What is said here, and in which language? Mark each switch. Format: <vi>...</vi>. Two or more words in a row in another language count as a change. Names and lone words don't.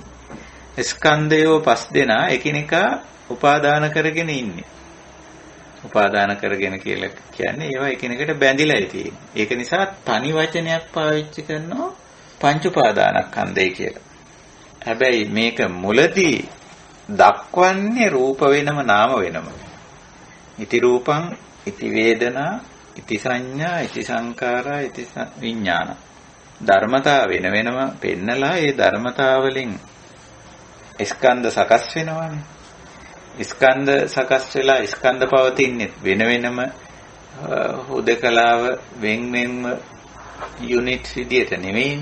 <si>ස්කන්ධයෝ පස් දෙනා එකිනෙකා උපාදාන කරගෙන ඉන්නේ. උපාදාන කරගෙන කියලා කියන්නේ ඒවා එකිනෙකට බැඳිලා තියෙන්නේ. ඒක නිසා තනි වචනයක් පාවිච්චි කරනවා පංච උපාදානස්කන්ධය කියලා. හැබැයි මේක මුලදී දක්වන්නේ රූප වෙනම නාම වෙනම.</si> <pi>ඉති රූපං, ඉති වේදනා, ඉති සංඥා, ඉති සංකාරා, ඉති විඥාන.</pi> <si>ධර්මතා වෙන වෙනම පෙන්නලා ඒ ධර්මතා වලින් ස්කන්ධ සකස් වෙනවානේ. ස්කන්ධ සකස් වෙලා ස්කන්ධ පවතින්නේ වෙන වෙනම හුදකලාව වෙන් වෙනම යුනිට් විදියට නෙමෙයිනේ.</si>